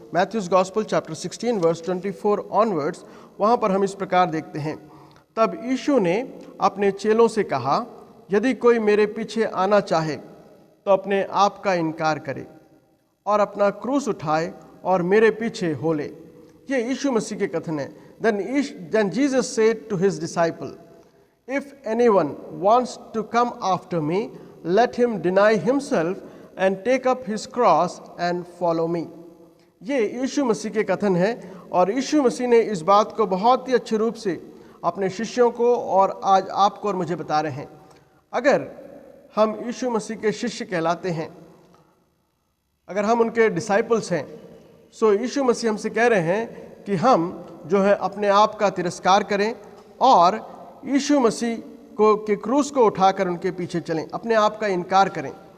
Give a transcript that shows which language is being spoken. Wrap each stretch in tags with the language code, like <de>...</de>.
<en>Matthew's gospel chapter 16 verse 24 onwards,</en> <hi>वहाँ पर हम इस प्रकार देखते हैं। तब यीशु ने अपने चेलों से कहा, यदि कोई मेरे पीछे आना चाहे तो अपने आप का इनकार करे और अपना क्रूस उठाए और मेरे पीछे हो ले। ये यीशु मसीह के कथन है।</hi> <en>Then Jesus said to his disciple, if anyone wants to come after me, let him deny himself and take up his cross and follow me.</en> <hi>ये यीशु मसीह के कथन है और यीशु मसीह ने इस बात को बहुत ही अच्छे रूप से अपने शिष्यों को और आज आपको और मुझे बता रहे हैं। अगर हम यीशु मसीह के शिष्य कहलाते हैं, अगर हम उनके डिसाइपल्स हैं, सो यीशु मसीह हमसे कह रहे हैं कि हम जो है अपने आप का तिरस्कार करें और यीशु मसीह को के क्रूस को उठाकर उनके पीछे चलें, अपने आप का इनकार करें।</hi>